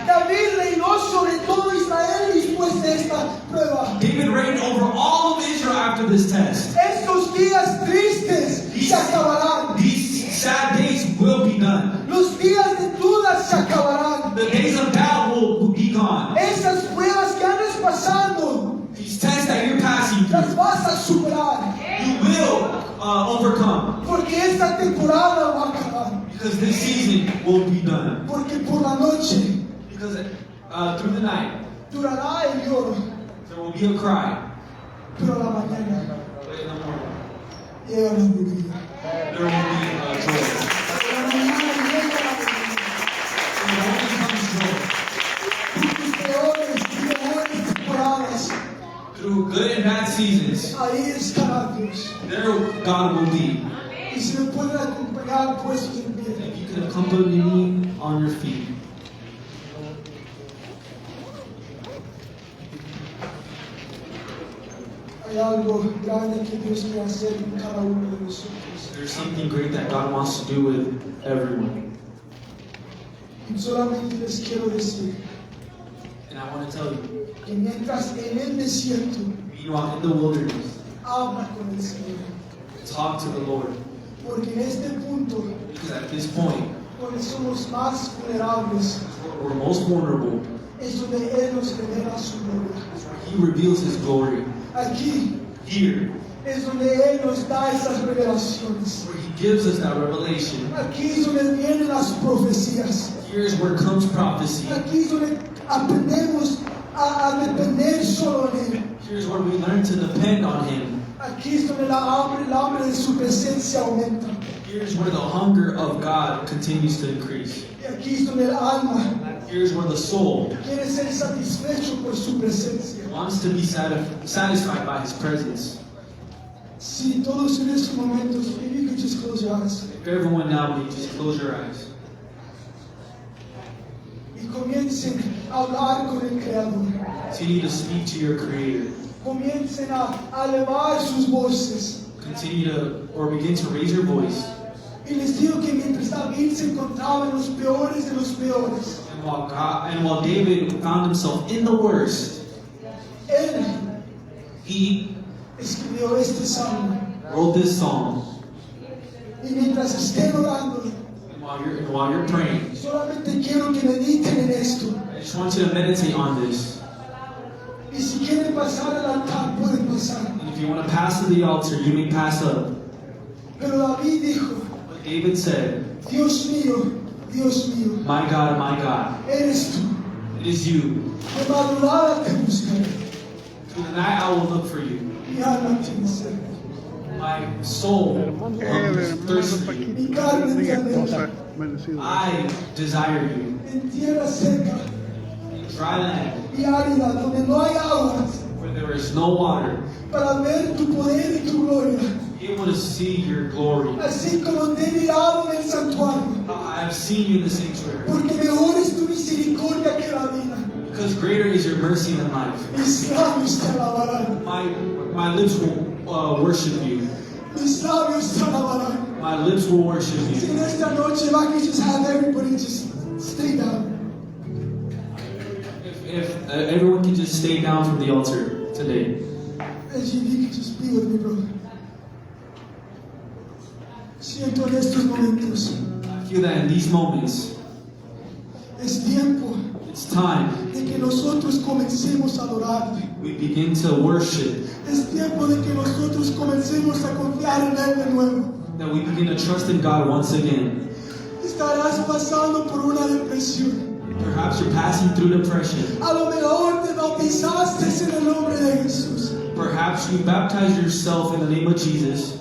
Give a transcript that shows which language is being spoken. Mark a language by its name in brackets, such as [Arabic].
[Spanish] David reinó sobre todo Israel después de esta prueba. [English] David reigned over all of Israel after this test. [Spanish] Estos días tristes se acabarán. [English] These sad days will be done. [Spanish] Los días de dudas se acabarán. [English] The days of doubt will be gone. [Spanish] Esas pruebas que andas pasando, [English] These tests that you're passing [Spanish] las [English] through, [Spanish] vas a superar. [English] you will overcome. [Spanish] Porque esta temporada va a acabar. [English] Because this season will be done. [Spanish] Porque por la noche [English] Because through the night, [Spanish] durará el lloro. [English] there will be a cry. [Spanish] Pero a la mañana [English] But in the morning, [Spanish] llega la alegría. [English] there will be joy. [Spanish] A la mañana llega la alegría. [English] In the morning comes joy. [Spanish] Tus peores y mejores temporadas, [English] Through good and bad seasons, [Spanish] ahí estará Dios. [English] there God will be. [Spanish] Y si me pueden acompañar puestos en pie. [English] If you can accompany me on your feet. [Spanish] Hay algo grande que Dios quiere hacer en cada uno de nosotros. [English] There's something great that God wants to do with everyone. [Spanish] Y solamente les quiero decir [English] And I want to tell you, [Spanish] que mientras en el desierto [English] meanwhile in the wilderness, [Spanish] habla con el Señor. [English] talk to the Lord. [Spanish] Porque en este punto, [English] Because at this point, [Spanish] donde somos más vulnerables, [English] we're most vulnerable. [Spanish] es donde Él nos revela su gloria. [English] He reveals His glory. [Spanish] Aquí [English] Here, [Spanish] es donde Él nos da esas revelaciones. [English] where He gives us that revelation. [Spanish] Aquí es donde vienen las profecías. [English] Here's where comes prophecy. [Spanish] Aquí es donde aprendemos a depender solo en Él. [English] Here's where we learn to depend on Him. [Spanish] Aquí es donde el hambre de su presencia aumenta. [English] Here's where the hunger of God continues to increase. [Spanish] Y aquí es donde el alma [English] Here's where the soul [Spanish] quiere ser satisfecho por su presencia. [English] wants to be satisfied by His presence. [Spanish] Si todos en estos momentos, [English] maybe you could just close your eyes. If everyone now, may just close your eyes. [Spanish] Y comiencen a hablar con el Creador. [English] Continue to speak to your Creator. [Spanish] Comiencen a elevar sus voces. [English] Continue to, or begin to raise your voice. [Spanish] Y les digo que mientras David se encontraba en los peores de los peores, [English] And while David found himself in the worst, [Spanish] él [English] he [Spanish] escribió este salmo. [English] wrote this psalm. [Spanish] Y mientras estén orando, [English] And while you're praying, [Spanish] solamente quiero que mediten en esto. [English] I just want you to meditate on this. [Spanish] Y si quieren pasar al altar, pueden pasar. [English] And if you want to pass to the altar, you may pass up. [Spanish] Pero David dijo, [English] But David said, [Spanish] Dios mío, [English] my God, [Spanish] eres tú. [English] it is you. [Spanish] De madrugada te buscaré. [English] Through the night I will look for you. [Spanish] Mi alma tiene sed. [English] My soul hungers, thirsts for you. [Spanish] Mi carne te anhela. [English] I desire you. [Spanish] En tierra seca [English] In dry land, [Spanish] y árida, donde no hay aguas, [English] where there is no water, [Spanish] para ver tu poder y tu gloria. [English] be able to see your glory. [Spanish] Así como te he mirado en el santuario. [English] I have seen you in the sanctuary. [Spanish] Porque mejor es tu misericordia que la vida. [English] Because greater is your mercy than life. [Spanish] Mis labios te alabarán. [English] My lips will worship you. [Spanish] Mis labios te alabarán. [English] My lips will worship [Spanish] Si [English] you. [Spanish] en esta noche [English] I can just have everybody just stay down. If everyone can just stay down from the altar today. As you can just be with me, brother. [Spanish] Siento en estos momentos. [English] I feel that in these moments, [Spanish] Es tiempo [English] it's time [Spanish] de que nosotros comencemos a adorar. [English] we begin to worship, [Spanish] Es tiempo de que nosotros comencemos a confiar en Él de nuevo. [English] that we begin to trust in God once again. [Spanish] Estarás pasando por una depresión. [English] Perhaps you're passing through depression. [Spanish] A lo mejor te bautizaste en el nombre de Jesús, [English] Perhaps you baptized yourself in the name of Jesus,